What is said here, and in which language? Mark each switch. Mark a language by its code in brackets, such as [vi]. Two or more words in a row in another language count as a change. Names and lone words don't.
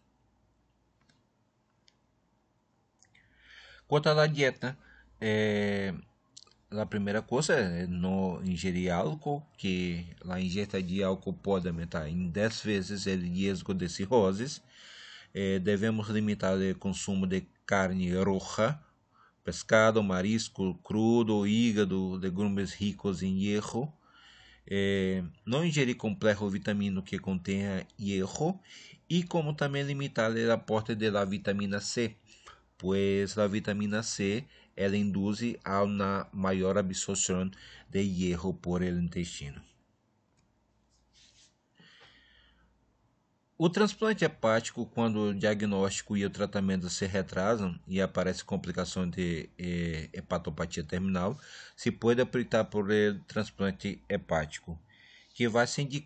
[pt] Quanto à dieta, a primeira coisa é não ingerir álcool, que a ingesta de álcool pode aumentar em 10 vezes o risco de cirrose. Devemos limitar o consumo de [es] carne roja, pescado, marisco crudo, hígado, [pt] legumes ricos em hierro. Não ingerir complexo vitamínico que contenha hierro e como também limitar o aporte da vitamina C, pois a vitamina C ela induz a uma maior absorção de hierro [es] por el intestino. [pt] O transplante hepático, quando o diagnóstico e o tratamento se retrasam e aparece complicação de hepatopatia terminal, se pode optar [es] por el transplante hepático, [pt] que vai se